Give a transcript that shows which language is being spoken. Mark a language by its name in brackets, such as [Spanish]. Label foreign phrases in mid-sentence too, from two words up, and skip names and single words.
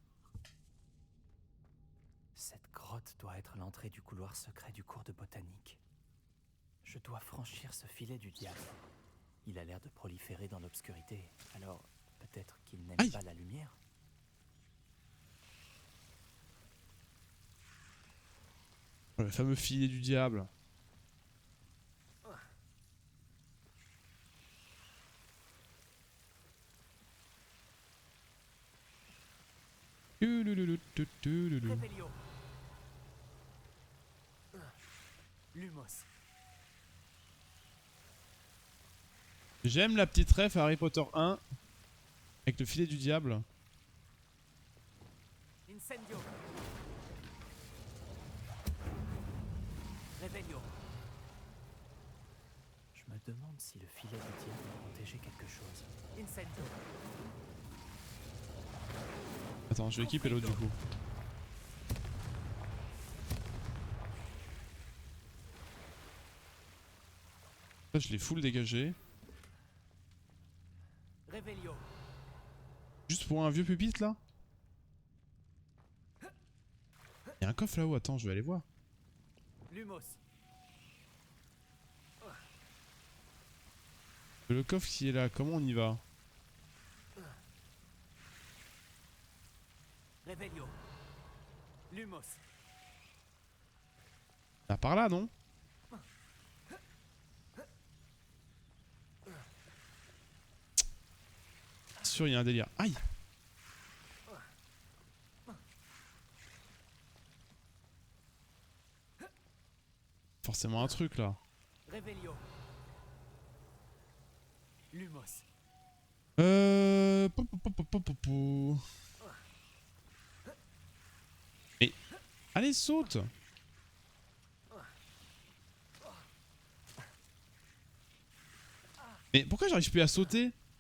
[French] Cette grotte doit être l'entrée du couloir secret du cours de botanique. Je dois franchir ce filet du diable. Il a l'air de proliférer dans l'obscurité, alors peut-être qu'il n'aime Aïe. pas la lumière. Le fameux filet du diable. Revelio. Lumos. J'aime la petite ref à Harry Potter 1 avec le filet du diable. Incendio. Revelio. Je me demande si le filet du diable a protégé quelque chose. Incendio. Attends, je vais équiper l'autre du coup. Là, je l'ai full dégagé. Revelio. Juste pour un vieux pupitre là. Il y a un coffre là-haut, attends, je vais aller voir. Lumos. Le coffre qui est là, comment on y va? Revelio. Lumos. Ah, par là, non? Sûr, il y a un délire. Aïe! Forcément un truc là. Revelio. Lumos. Mais allez, saute! Mais pourquoi j'arrive plus à sauter?